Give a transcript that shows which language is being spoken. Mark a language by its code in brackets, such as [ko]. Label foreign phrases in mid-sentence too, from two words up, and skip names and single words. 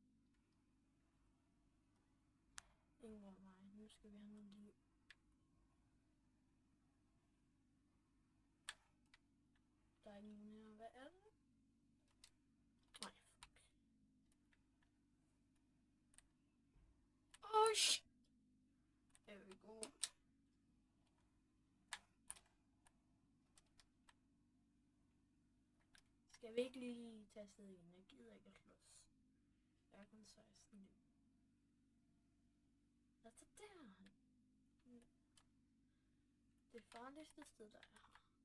[da] Ingen over mig. Nu skal vi have noget liv. Der er ikke nogen her. Hvad er det? Nej, [en] fuck. Shit. There we go. [da] Skal vi ikke lige tage afsted igen? Jeg gider ikke at slås. Jeg er kun 16 liv. Lad os tage derhen. Det farligste sted, der er her.